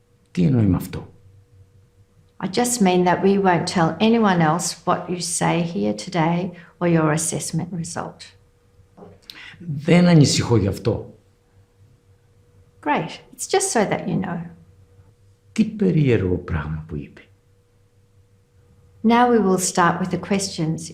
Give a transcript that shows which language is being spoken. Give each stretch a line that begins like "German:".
Greek: Τι εννοεί με αυτό?
English: I just mean that we won't tell anyone else what you say here today or your assessment result.
Greek: Δεν ανησυχώ γι' αυτό.
English: Great. It's just so that you know.
Greek: Τι περίεργο πράγμα που είπε.
English: Now we will start with the questions.